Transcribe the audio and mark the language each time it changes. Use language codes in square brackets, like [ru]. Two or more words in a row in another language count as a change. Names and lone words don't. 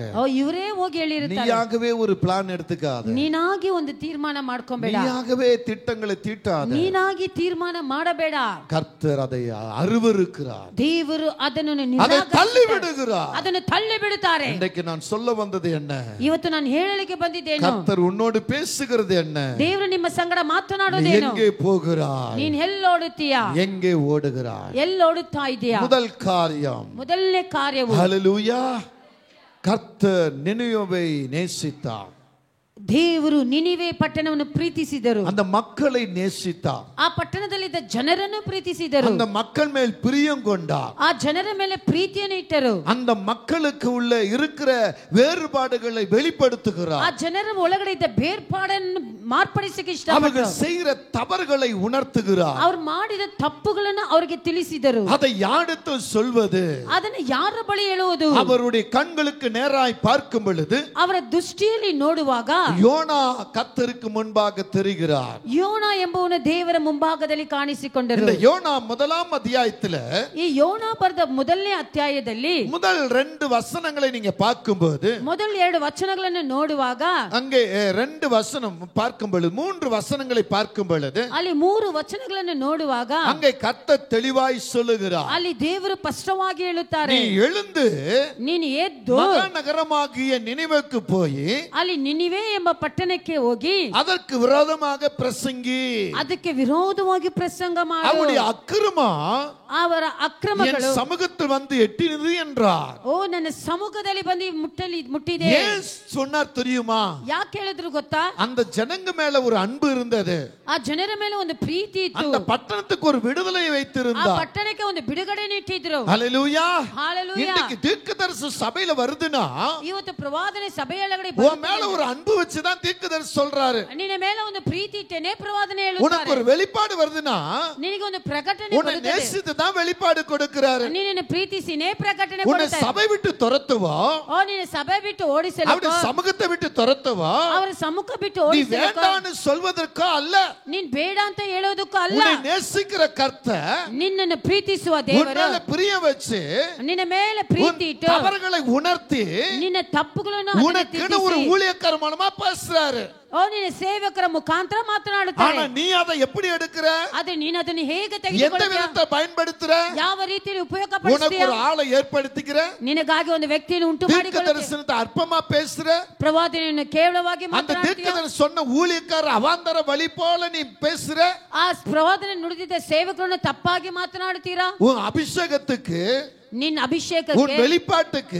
[kn] ಓ, ಇವರೇ ಹೋಗಿ ಹೇಳಿರ್ತಾರೆ. [ta] நீயாகவே ஒரு பிளான் எடுத்துக்காத. [kn] ನೀನಾಗಿ ಒಂದು ತೀರ್ಮಾನ ಮಾಡ್ಕೊಂಬೇಡ. [ta] நீயாகவே திட்டங்களை தீட்டாத. [kn] ನೀನಾಗಿ ತೀರ್ಮಾನ ಮಾಡಬೇಡ. [ta] கர்த்தர் அதை அருவருக்கிறார். [kn] ದೇವರು ಅದನ್ನು [ta] அதை தள்ளி விடுகிறார். [kn] ಅದನ್ನು ತಳ್ಳಿ ಬಿಡುತ್ತಾರೆ. [ta] இன்றைக்கு நான் சொல்ல வந்தது என்ன? [kn] ಇವತ್ತು ನಾನು ಹೇಳಲಿಕ್ಕೆ ಬಂದಿದ್ದೇನು? [ta] கர்த்தர் உன்னோடு பேசுகிறது என்ன? [kn] ದೇವರು ನಿಮ್ಮ ಸಂಗಡ [ta] நீ [kn] ಮಾತನಾಡೋದೇನು? [ta] எங்கே போகிறாய்? [kn] ನೀನ್ ಎಲ್ಲೋಡುತ್ತೀಯಾ? [ta] எங்கே ஓடுகிறாய்? [kn] ಎಲ್ಲೋಡುತ್ತಾ ಇದೆಯಾ? [ta] முதல் காரியம், [kn] ಮೊದಲನೇ ಕಾರ್ಯವು [ta] ஹல்லேலூயா, கர்த்தர் நினிவேவை நேசித்தார். [kn] ದೇವರು ನಿನಿವೆ ಪಟ್ಟಣವನ್ನು ಪ್ರೀತಿಸಿದರು. [ta] அந்த மக்களை நேசித்தார். [kn] ಆ ಪಟ್ಟಣದಲ್ಲಿದ್ದ ಜನರನ್ನು ಪ್ರೀತಿಸಿದರು. [ta] அந்த மக்கள் மேல் பிரியம் கொண்டார். [kn] ಆ ಜನರ ಮೇಲೆ ಪ್ರೀತಿಯನ್ನು ಇಟ್ಟರು. [ta] அந்த மக்களுக்கு உள்ள இருக்கிற வேறுபாடுகளை வெளிப்படுத்துகிறார். [kn] ಆ ಜನರ ಒಳಗಡೆ ಇದ್ದ ಬೇರ್ಪಾಡನ್ನು ಮಾರ್ಪಡಿಸಕ್ಕೆ [ta] அவர்கள் [kn] ಇಷ್ಟಪಟ್ಟರು. [ta] செய்கிற தவறுகளை உணர்த்துகிறார். [kn] ಅವ್ರು ಮಾಡಿದ ತಪ್ಪುಗಳನ್ನು ಅವರಿಗೆ ತಿಳಿಸಿದರು. [ta] அதை யாருக்கு சொல்வது? [kn] ಅದನ್ನು ಯಾರ ಬಳಿ ಹೇಳುವುದು? [ta] அவருடைய கண்களுக்கு நேராய் பார்க்கும் பொழுது [kn] ಅವರ ದೃಷ್ಟಿಯಲ್ಲಿ ನೋಡುವಾಗ [ta] யோனா கர்த்தருக்கு முன்பாக தெரிகிறார். [kn] ಯೋನ ಎಂಬುವನು ದೇವರ ಮುಂಭಾಗದಲ್ಲಿ ಕಾಣಿಸಿಕೊಂಡರು. [ta] இந்த யோனா முதலாம் அத்தியாயத்துல [kn] ಈ ಯೋನಾ ಬರೆದ ಮೊದಲನೇ ಅಧ್ಯಾಯದಲ್ಲಿ [ta] முதல் 2 வசனங்களை நீங்க பார்க்கும்போது, [kn] ಮೊದಲ 2 ವಚನಗಳನ್ನು ನೋಡುವಾಗ, [ta] அங்கே 2 வசனம் பார்க்கும் பொழுது, 3 வசனங்களை பார்க்கும் பொழுது, [kn] ಅಲ್ಲಿ 3 ವಚನಗಳನ್ನು ನೋಡುವಾಗ [ta] அங்கே கர்த்தர் தெளிவாய் சொல்லுகிறார், [kn] ಅಲ್ಲಿ ದೇವರು ಸ್ಪಷ್ಟವಾಗಿ ಹೇಳುತ್ತಾರೆ, [ta] நீ எழுந்து [kn] ನೀನು ಎದ್ದು [ta] மகாநகரமாகிய நினிவேக்கு போய் [kn] ಅಲ್ಲಿ ನಿನಿವೆ ಎಂಬ ಪಟ್ಟಣಕ್ಕೆ ಹೋಗಿ [ta] அதற்கு விரோதமாக பிரசங்கி. [kn] ಅದಕ್ಕೆ ವಿರೋಧವಾಗಿ ಪ್ರಸಂಗ ಮಾಡು. [ta] அவருடைய அக்கிரமம் [kn] ಅವರ ಅಕ್ರಮಗಳು [ta] என் சமூகத்தில் வந்து எட்டினது என்றார். [kn] ಓ ನನ್ನ ಸಮ್ಮುಖದಲ್ಲಿ ಬಂದು ಮುಟ್ಟಿದೆ. [ta] ஏன் சொன்னார் தெரியுமா? [kn] ಯಾಕೆ ಹೇಳಿದ್ರು ಗೊತ್ತಾ? [ta] அந்த ஜனங்க மேல ஒரு அன்பு இருந்தது. [kn] ಆ ಜನರ ಮೇಲೆ ಒಂದು ಪ್ರೀತಿ ಇತ್ತು. [ta] அந்த பட்டணத்துக்கு ஒரு விடுதலை [kn] ಆ [ta] வைத்திருந்தார். [kn] ಪಟ್ಟಣಕ್ಕೆ ಒಂದು ಬಿಡುಗಡೆ ನೀಟ್ಟಿದ್ರು. [ta] ஹalleluya. ஹalleluya. இன்னைக்கு தீர்க்கதரிசி சபையில வருதுன்னா, [kn] ಇವತ್ತು ಪ್ರವಾದನೆ ಸಭೆಯೊಳಗಡೆ [ta] உன் மேல ஒரு அன்பு வச்சு தான் தீர்க்கதரிசி சொல்றாரு. [kn] ನಿನ್ನ ಮೇಲೆ ಒಂದು ಪ್ರೀತಿ ಇಟ್ಟೇನೆ ಪ್ರವಾದನೆ [ta] உனக்கு [kn] ಹೇಳುತ್ತಾರೆ. [ta] ஒரு வெளிப்பாடு வருதுன்னா, [kn] ನಿನಗೆ ಒಂದು ಪ್ರಕಟಣೆ [ta] உன்னை [kn] ಬರುತ್ತದೆ. [ta] நேசித்து தான் வெளிப்பாடு கொடுக்கிறாரு. [kn] ನಿನ್ನನ್ನು ಪ್ರೀತಿಸಿನೇ ಪ್ರಕಟಣೆ [ta] உன்னை [kn] ಕೊಡುತ್ತಾರೆ. [ta] சபை விட்டு துரத்துவோ, [kn] ಓ ನಿನ್ನ ಸಭೆ ಬಿಟ್ಟು ಓಡಿಸಲು, [ta] அவருடைய சமூகத்தை விட்டு துரத்துவோ, [kn] ಅವರ ಸಮ್ಮುಖ ಬಿಟ್ಟು [ta] நீ [kn] ಓಡಿಸಲು, [ta] வேண்டான்னு சொல்வதற்கோ அல்ல. [kn] ನೀನ್ ಬೇಡ ಅಂತ ಹೇಳೋದಕ್ಕೂ ಅಲ್ಲ. [ta] உன்னை நேசிக்கிற கர்த்தர் [kn] ನಿನ್ನನ್ನು ಪ್ರೀತಿಸುವ [ta] உன் [kn] ದೇವರು [ta] மேல பிரியம் வச்சு [kn] ನಿನ್ನ ಮೇಲೆ [ta] உன் [kn] ಪ್ರೀತಿ ಇಟ್ಟು [ta] தவறுகளை உணர்த்தி [kn] ನಿನ್ನ ತಪ್ಪುಗಳನ್ನು [ta] உனக்குன்னு ஒரு ஊழியக்கார மூலமா பேசுறாரு. [kn] ಓ ನಿನ್ನ ಸೇವಕರ ಮುಖಾಂತರ [ta] ஆனா [kn] ಮಾತನಾಡುತ್ತಾರೆ. [ta] நீ அதை எப்படி எடுக்கிற? [kn] ಆದ್ರೆ ನೀನು ಅದನ್ನು ಹೇಗೆ [ta] எந்த [kn] ತೆಗೆದುಕೊಳ್ಳುತ್ತೀಯ? [ta] விதத்தை பயன்படுத்துற? [kn] ಯಾವ ರೀತಿಯಲ್ಲಿ [ta] உனக்கு [kn] ಉಪಯೋಗಪಡಿಸ್ತೀಯ? [ta] ஒரு ஆளை ஏற்படுத்திக்கிற, [kn] ನಿನಗಾಗಿ ಒಂದು ವ್ಯಕ್ತಿಯನ್ನು ಉಂಟು [ta] தீர்க்க [kn] ಮಾಡಿಕೊಳ್ಳುತ್ತೀಯ. [ta] தரிசனத்தை அற்பமா பேசுற, [kn] ಪ್ರವಾದನೆಯನ್ನು ಕೇವಲವಾಗಿ [ta] அந்த [kn] ಮಾತನಾಡುತ್ತೀಯ. [ta] தீர்க்கதரிசி சொன்ன ஊழியக்கார அவாந்தர வழி போல நீ பேசுற. [kn] ಆ ಪ್ರವಾದನೆ ನುಡಿದಿದ್ದ ಸೇವಕರನ್ನು ತಪ್ಪಾಗಿ ಮಾತನಾಡುತ್ತೀರಾ? [ta] உன் அபிஷேகத்துக்கு, [kn] ನಿನ್ನ [ta] உன் [kn] ಅಭಿಷೇಕಕ್ಕೆ, [ta] வெளிப்பாட்டுக்கு,